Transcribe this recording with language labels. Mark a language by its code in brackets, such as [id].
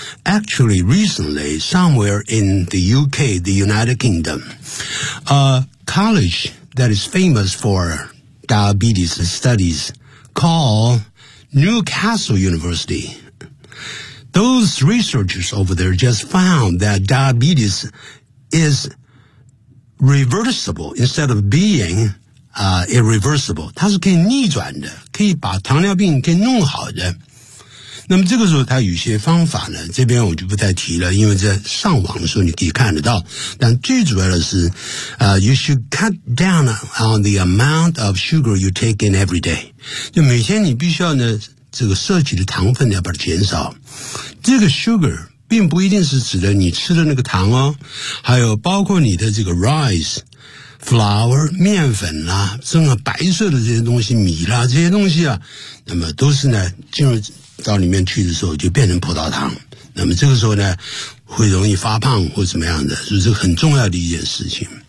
[en] Actually, recently, somewhere in the UK, the United Kingdom, a college that is famous for diabetes studies called Newcastle University. Those researchers over there just found that diabetes is reversible instead of being irreversible. [zh] 它是可以逆转的，可以把糖尿病给弄好的。那么这个时候它有些方法呢，这边我就不再提了，因为在上网的时候你可以看得到。但最主要的是 [en] you should cut down on the amount of sugar you take in every day. [zh] 就每天你必须要呢这个摄取的糖分要把它减少。这个 sugar,并不一定是指的你吃的那个糖哦，还有包括你的这个 rice, flour, 面粉啦、啊、这个白色的这些东西，米啦、啊、这些东西啊，那么都是呢进入到里面去的时候就变成葡萄糖，那么这个时候呢会容易发胖或怎么样的，就是很重要的一件事情。